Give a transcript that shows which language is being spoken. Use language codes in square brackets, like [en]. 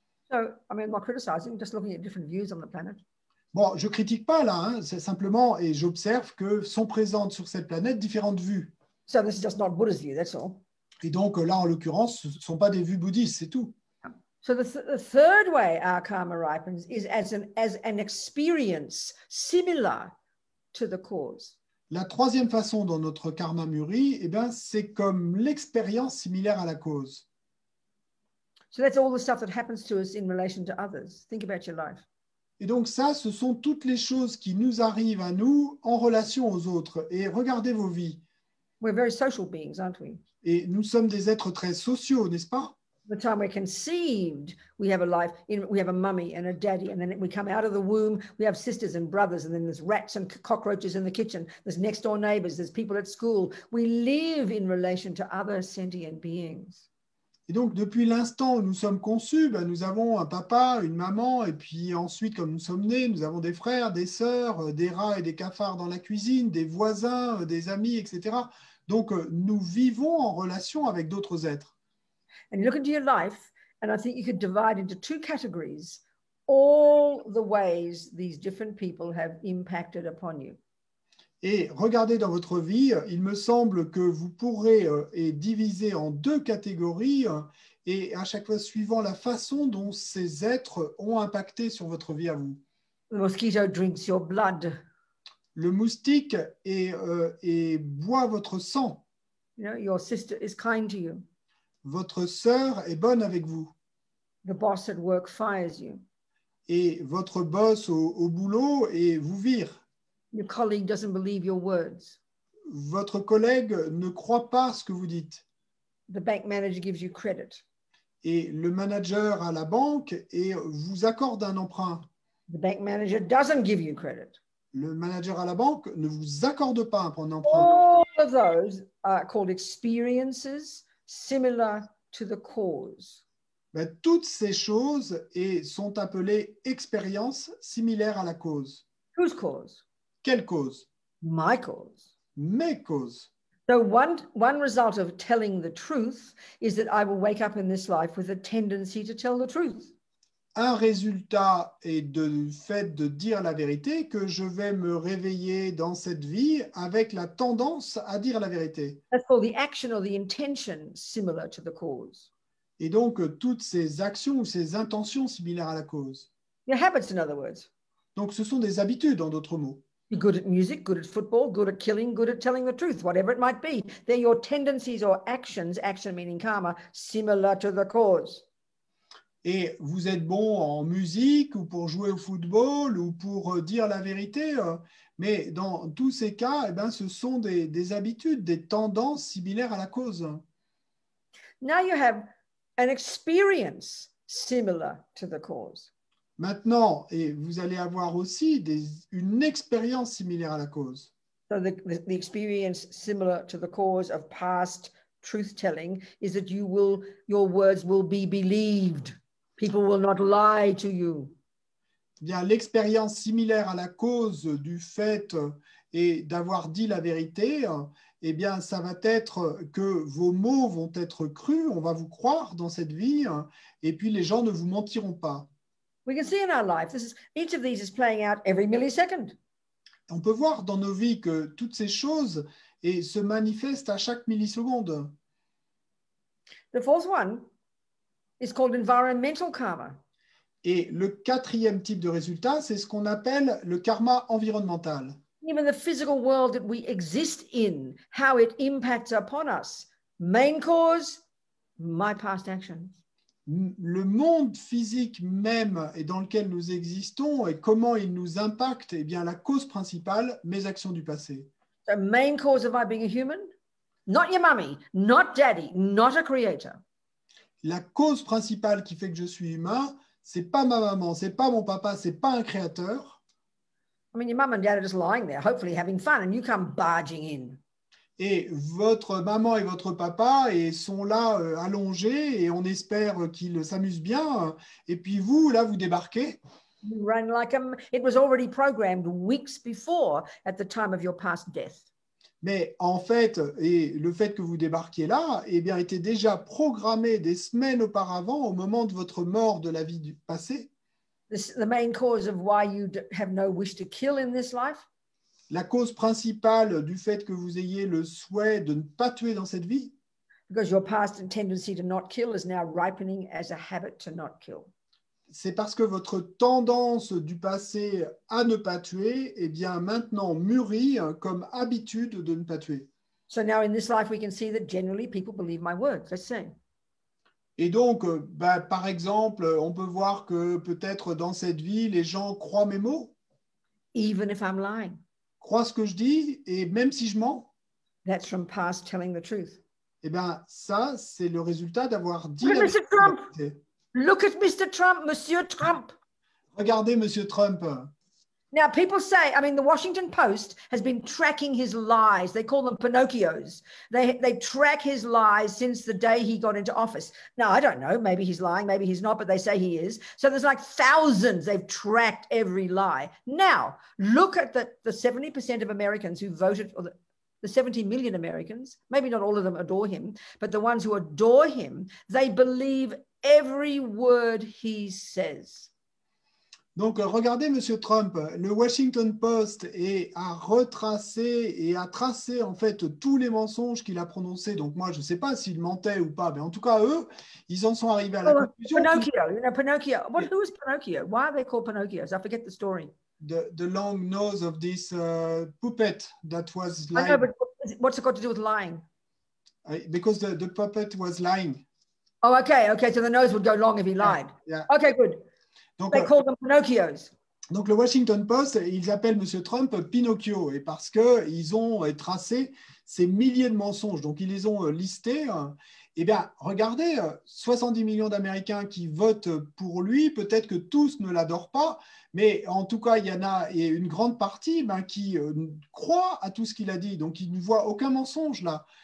[en] So, I mean, I'm not criticizing, just looking at different views on the planet. [fr] Bon, je ne critique pas là, c'est simplement, et j'observe que sont présentes sur cette planète différentes vues. [en] So this is just not Buddha's view, that's all. [fr] Et donc là, en l'occurrence, ce ne sont pas des vues bouddhistes, c'est tout. [en] So the third way our karma ripens is as an experience similar to the cause. [fr] La troisième façon dont notre karma mûrit, eh bien, c'est comme l'expérience similaire à la cause. [en] So that's all the stuff that happens to us in relation to others. Think about your life. [fr] Et donc ça, ce sont toutes les choses qui nous arrivent à nous en relation aux autres. Et regardez vos vies. [en] We're very social beings, aren't we? [fr] Et nous sommes des êtres très sociaux, n'est-ce pas? [en] The time we're conceived, we have a life, we have a mummy and a daddy, and then we come out of the womb, we have sisters and brothers, and then there's rats and cockroaches in the kitchen, there's next door neighbors, there's people at school. We live in relation to other sentient beings. [fr] Et donc, depuis l'instant où nous sommes conçus, nous avons un papa, une maman, et puis ensuite, comme nous sommes nés, nous avons des frères, des sœurs, des rats et des cafards dans la cuisine, des voisins, des amis, etc. Donc, nous vivons en relation avec d'autres êtres. [en] And you look into your life, and I think you could divide into two categories all the ways these different people have impacted upon you. [fr] Et regardez dans votre vie, il me semble que vous pourrez diviser en deux catégories et à chaque fois suivant la façon dont ces êtres ont impacté sur votre vie à vous. [en] The mosquito drinks your blood. [fr] Le moustique boit votre sang. [en] You know, your sister is kind to you. [fr] Votre sœur est bonne avec vous. [en] The boss at work fires you. [fr] et votre boss au boulot et vous vire. [en] Your colleague doesn't believe your words. [fr] Votre collègue ne croit pas ce que vous dites. [en] The bank manager gives you credit. [fr] Et le manager à la banque et vous accorde un emprunt. [en] The bank manager doesn't give you credit. [fr] Le manager à la banque ne vous accorde pas un emprunt. [en] All of those are called experiences similar to the cause. [fr] Ben, toutes ces choses sont appelées expériences similaires à la cause. [en] Whose cause? [fr] Quelle cause? [en] My cause. [fr] Mes causes. [en] So one result of telling the truth is that I will wake up in this life with a tendency to tell the truth. [fr] Un résultat est du fait de dire la vérité que je vais me réveiller dans cette vie avec la tendance à dire la vérité. [en] That's called the action or the intention similar to the cause. [fr] Et donc, toutes ces actions ou ces intentions similaires à la cause. [en] Your habits, in other words. [fr] Donc, ce sont des habitudes, en d'autres mots. [en] You're good at music, good at football, good at killing, good at telling the truth, whatever it might be. They're your tendencies or actions, action meaning karma, similar to the cause. [fr] Et vous êtes bon en musique ou pour jouer au football ou pour dire la vérité, mais dans tous ces cas, eh ben, ce sont des habitudes, des tendances similaires à la cause. [en] Now you have an experience similar to the cause. [fr] Maintenant, et vous allez avoir aussi une expérience similaire à la cause. [en] So the experience similar to the cause of past truth-telling is that your words will be believed. People will not lie to you. [fr] Bien, l'expérience similaire à la cause du fait et d'avoir dit la vérité, eh bien, ça va être que vos mots vont être crus, on va vous croire dans cette vie, et puis les gens ne vous mentiront pas. [en] We can see in our life, each of these is playing out every millisecond. [fr] On peut voir dans nos vies que toutes ces choses se manifestent à chaque milliseconde. [en] The fourth one is called environmental karma. [fr] Et le quatrième type de résultat, c'est ce qu'on appelle le karma environnemental. [en] Even the physical world that we exist in, how it impacts upon us. Main cause, my past actions. [fr] Le monde physique même et dans lequel nous existons et comment il nous impacte, eh bien, la cause principale, mes actions du passé. [en] The main cause of my being a human, not your mummy, not daddy, not a creator. [fr] La cause principale qui fait que je suis humain, c'est pas ma maman, c'est pas mon papa, c'est pas un créateur. [en] I mean, your mum and dad are just lying there, hopefully having fun, and you come barging in. [fr] Et votre maman et votre papa sont là allongés et on espère qu'ils s'amusent bien. Et puis vous, là, vous débarquez. [en] You run like it was already programmed weeks before at the time of your past death. [fr] Mais en fait, et le fait que vous débarquiez là, eh bien, était déjà programmé des semaines auparavant, au moment de votre mort de la vie du passé. [en] The main cause of why you have no wish to kill in this life. [fr] La cause principale du fait que vous ayez le souhait de ne pas tuer dans cette vie. [en] Because your past tendency to not kill is now ripening as a habit to not kill. [fr] C'est parce que votre tendance du passé à ne pas tuer, eh bien maintenant mûrit comme habitude de ne pas tuer. [en] So now in this life we can see that generally people believe my words. Let's say. [fr] Et donc, par exemple, on peut voir que peut-être dans cette vie, les gens croient mes mots. [en] Even if I'm lying. [fr] Croient ce que je dis, et même si je mens. [en] That's from past telling the truth. [fr] Eh bien, ça, c'est le résultat d'avoir dit [en] Look [fr] la [en] at Mr. Trump. [fr] vérité. [en] Look at Mr. Trump, Monsieur Trump. [fr] Regardez Monsieur Trump. [en] Now, people say, I mean, the Washington Post has been tracking his lies. They call them Pinocchios. They track his lies since the day he got into office. Now, I don't know. Maybe he's lying. Maybe he's not, but they say he is. So there's like thousands. They've tracked every lie. Now, look at the 70% of Americans who voted, or the 70 million Americans, maybe not all of them adore him, but the ones who adore him, they believe every word he says. [fr] Donc, regardez Monsieur Trump. Le Washington Post a retracé et a tracé en fait tous les mensonges qu'il a prononcés. Donc, moi, je ne sais pas s'il mentait ou pas, mais en tout cas, eux, ils en sont arrivés à la conclusion. [en] Pinocchio, you know, Pinocchio. Who is Pinocchio? Why are they called Pinocchios? I forget the story. The long nose of this puppet that was lying. I know, but what's it got to do with lying? Because the puppet was lying. Oh, okay. So the nose would go long if he lied. Yeah. Okay, good. [fr] Donc, [en] They call them Pinocchios. [fr] donc le Washington Post, ils appellent M. Trump Pinocchio, et parce qu'ils ont tracé ces milliers de mensonges, donc ils les ont listés. Eh bien, regardez, 70 millions d'Américains qui votent pour lui, peut-être que tous ne l'adorent pas, mais en tout cas, il y en a une grande partie qui croit à tout ce qu'il a dit, donc ils ne voient aucun mensonge là.